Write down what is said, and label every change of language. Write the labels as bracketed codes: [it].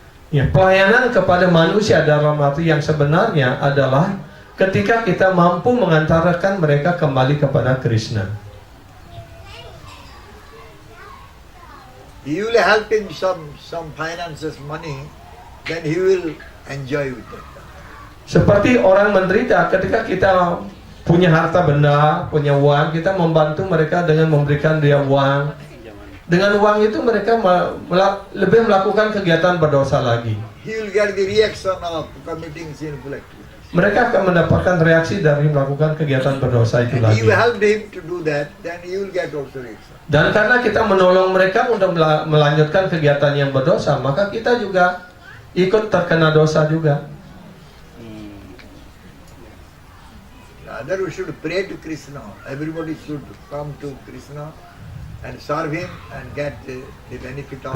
[id] Ya, pelayanan kepada manusia dalam arti yang sebenarnya adalah ketika kita mampu mengantarkan mereka kembali kepada Krishna. [en] You will help him some finances, money, then he will enjoy with it. [id] Seperti orang menderita, ketika kita punya harta benda, punya uang, kita membantu mereka dengan memberikan dia uang. Dengan uang itu mereka lebih melakukan kegiatan berdosa lagi. [en] He will get the reaction of committing sinful activities. [id] Mereka akan mendapatkan reaksi dari melakukan kegiatan berdosa itu [en] And [id] lagi. [en] you help him to do that, then he will get also reaction. [id] Dan karena kita menolong mereka untuk melanjutkan kegiatan yang berdosa, maka kita juga ikut terkena dosa juga. [en] Rather we should pray to Krishna. Everybody should come to Krishna and serve him and get the benefit of